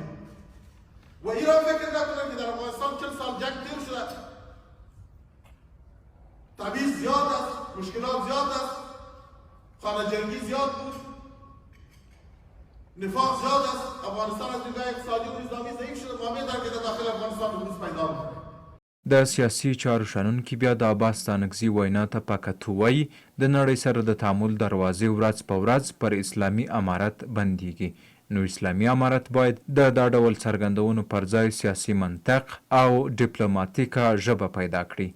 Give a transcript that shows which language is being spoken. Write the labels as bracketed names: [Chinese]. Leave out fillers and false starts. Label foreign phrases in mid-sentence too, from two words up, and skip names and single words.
[Persian] و ایران فکر نکنن که در افغانستان 40 سال جنگ تیر شده، تبعیض زیاد است، مشکلات زیاد است، خانه جنگی زیاد بود. نفاق زیاد است. افغانستان از دیدگاه اقتصادی و نظامی ضعیف شده. ما می‌دانیم که در داخل افغانستان نفوذ پیدا می‌کنه. [Pashto] د سیاسي چارو شنونکي بیا د عباس ستانکزي وینا ته په کتو وایي د نړۍ سره د تعامل دروازې ورځ په ورځ پر اسلامي امارت بندیږي. نو اسلامي امارت باید د دا ډول څرګندونو پر ځای سیاسي منطق او ډیپلوماتیکه ژبه پیدا کړي.